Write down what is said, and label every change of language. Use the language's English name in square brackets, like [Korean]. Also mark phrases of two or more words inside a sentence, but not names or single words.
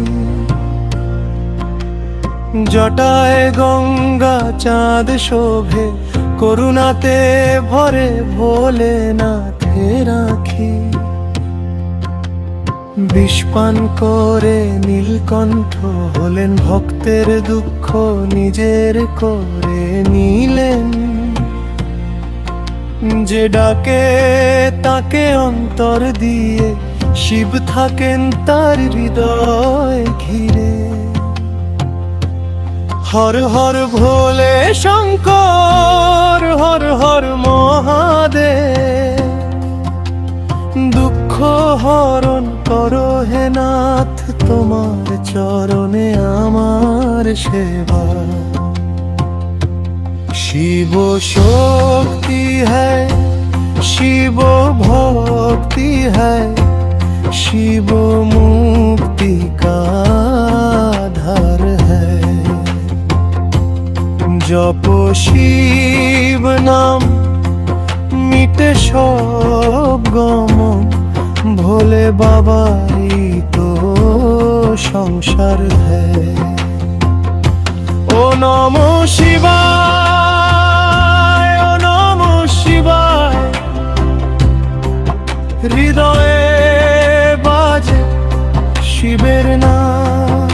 [Bangla] জটায়ে গঙ্গা চাঁদ শোভে, করুণাতে ভরে ভোলানাথে রাখি। বিষপান করে নীলকণ্ঠ হলেন ভক্তের দুঃখ নিজের করে নিলেন। যে ডাকে তাকে অন্তর দিয়ে, শিব থাকেন তার হৃদয় ঘিরে। [Hindi] हर हर भोले शंकर, हर हर महादेव। दुख हरण करो हे नाथ, [Bangla] তোমার চরণে আমার সেবা। [Hindi] शिव शक्ति है, शिव भक्ति है, शिव मुक्ति का आधार है। जप शिव नाम मिटे सब गम, भोले बाबाई तो संसार है। [Bangla] ও নমো শিবায়, ও নমো শিবায়, হৃদয়ে বাজে শিবের নাম।